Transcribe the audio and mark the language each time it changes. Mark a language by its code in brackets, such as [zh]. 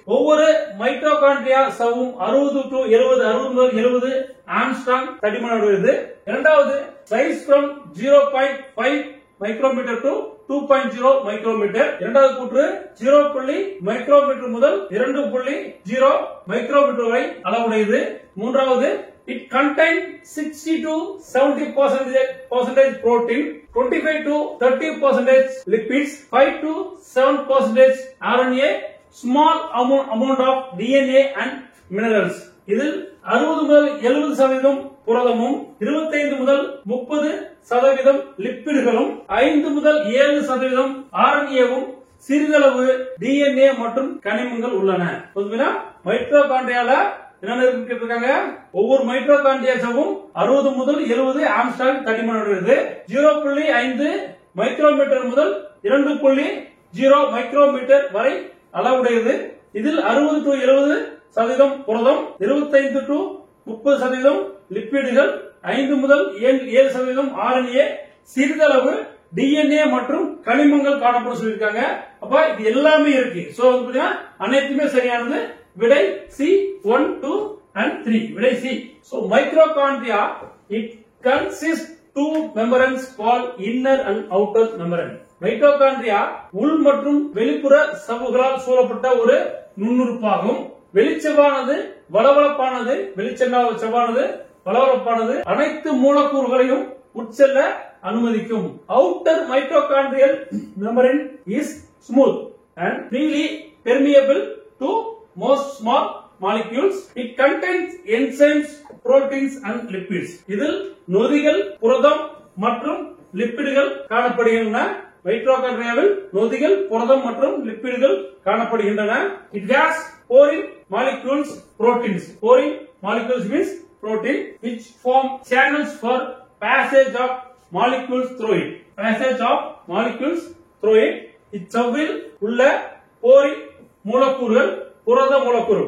[ta] ஒவ்வொரு mitochondria சவ்வும் 60 to 70 Armstrong தடிமனுடையது. [en] இரண்டாவது, size from 0.5 micrometre to 2.0 micrometre. [ta] இரண்டாவது கூற்று 0 மைக்ரோமீட்டர் முதல் 2.0 மைக்ரோமீட்டர் வரை அளவுடையது. [en] மூன்றாவது, it contains 60 to 70% protein, 25 to 30% lipids, 5 to 7% RNA, small amount of DNA and minerals. [ta] இதில் 60 முதல் 70% புரதமும் 25 முதல் 30% லிப்பிடுகளும் 5 முதல் 7% RNAவும் சிறிதளவு DNA மற்றும் கனிமங்கள் உள்ளன. மைட்டோகாண்ட்ரியால என்னென்ன இருக்காங்க? ஒவ்வொரு மைட்டோகாண்ட்ரியாவும் 60 முதல் 70 ஆம்ஸ்ட்ராங் தடிமனுடையது. 0.5 மைக்ரோமீட்டர் முதல் 2.0 மைக்ரோமீட்டர் வரை அளவுடையது. இதில் 60 to 70% புரதம், 25 to 30% லிப்பிடுகள், 5 முதல் 7% RNA, சிறிதளவு DNA மற்றும் கனிமங்கள் காணப்படும் சொல்லியிருக்காங்க. அப்ப இது எல்லாமே இருக்கு. சோ அனைத்துமே சரியானது. விடை சி 1 2 and 3. விடை C. [en] So mitochondria it consists two membranes called inner and outer membrane. [ta] Mitochondria உள் மற்றும் வெளிப்புற சவ்வுகளால் சூழப்பட்ட ஒரு நுண்ணுறுப்பாகும். வெளிச்செவ்வானது வளவளப்பானது, வெளிச்செவ்வானது வளவளப்பானது அனைத்து மூலக்கூறுகளையும் உட்செல்ல அனுமதிக்கும். [en] Outer mitochondrial membrane is smooth and freely permeable to most small molecules. It contains enzymes, proteins and lipids. [ta] இதில் நொதிகள், புரதம் மற்றும் லிப்பிடுகள் காணப்படுகின்றன. மைட்டோகாண்ட்ரியாவில் நொதிகள், புரதம் மற்றும் லிப்பிடுகள் காணப்படுகின்றன. [en] It has porine molecules, proteins. Porine molecules means protein which form channels for passage of molecules through it. Passage of molecules through it. [ta] இச்சவ்வில் உள்ள போரின் மூலக்கூறுகள் புரத மூலக்கூறு.